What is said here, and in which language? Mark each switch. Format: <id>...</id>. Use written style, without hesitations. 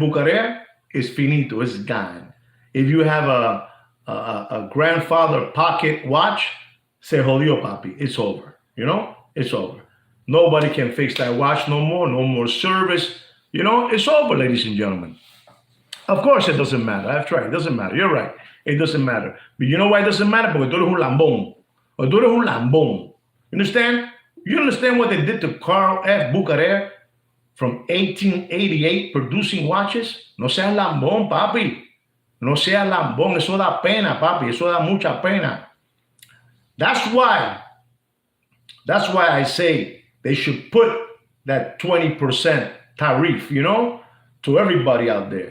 <en>Bucherer? It's finito. It's gone. If you have a grandfather pocket watch,</en> <es>se jodió, papi.</es> <en>It's over. You know? It's over. Nobody can fix that watch no more. No more service. You know? It's over, ladies and gentlemen. Of course, it doesn't matter. I've tried. It doesn't matter. You're right. It doesn't matter. But you know why it doesn't matter?</en> <es>Porque tú eres un lambón. Porque tú eres un lambón.</es> <en>You understand? You understand what they did to Carl F. Bucherer from 1888 producing watches?</en> <es>No seas lambón, papi. No seas lambón. Eso da pena, papi. Eso da mucha pena.</es> <en>That's why I say they should put that 20% tariff, you know, to everybody out there.</en>